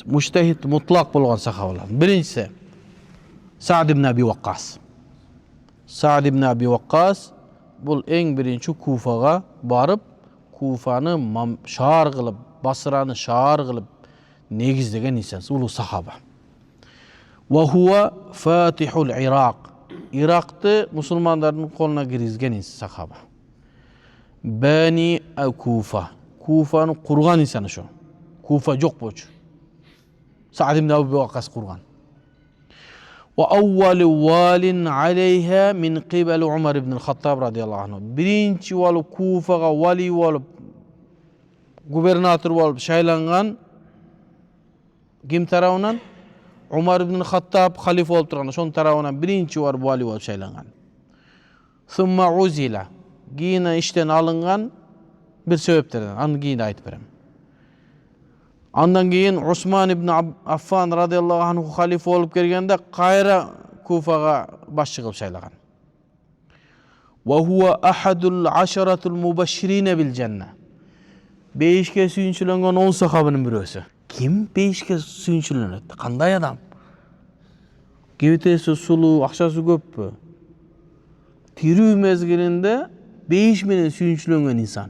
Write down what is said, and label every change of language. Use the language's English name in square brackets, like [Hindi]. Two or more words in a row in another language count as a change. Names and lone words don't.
[Arabic] مجتهد مطلق [Kyrgyz] болгон сахабалар. Биринчиси Саад ибн Аби Ваккас. Саад ибн Аби Ваккас бул эң биринчи Куфага барып, Куфаны шаар кылып, Басраны шаар кылып негиздеген инсан, улуу сахаба. [Arabic] وهو فاتح العراق. [Kyrgyz] Иракты мусулмандардын колуна киргизген сахаба. [Arabic] باني الكوفة. [Kyrgyz] Куфаны курган инсан ошо. Куфа жок болчу. [Arabic] Саад ибн Аби Ваккас курган. وأول وال عليها من قبل عمر بن الخطاب رضي الله عنه. [Kyrgyz] Биринчи болуп Куфага вали болуп, губернатор болуп шайланган ким тарабынан? Умар ибн Хаттаб халифа болуп турган, ошонун тарабынан биринчи бар вали болуп шайланган. [Arabic] ثم عزل. [Kyrgyz] Кийин иштен алынган бир себептерден, аны кийин айтып берем. Андан кийин Усман ибн Аффан [Arabic] رضي الله عنه [Kyrgyz] халифа болуп келгенде кайра Куфага башчы кылып шайлаган. [Arabic] وهو أحد العشرة المبشرين بالجنة. [Kyrgyz] Бейишке сүйүнчүлөнгөн 10 сахабанын бирөөсү. Ким бейишке сүйүнчүлөнөт? Кандай адам? Кебетеси сулуу, акчасы көппү? Тирүү мезгилинде бейиш менен сүйүнчүлөнгөн инсан.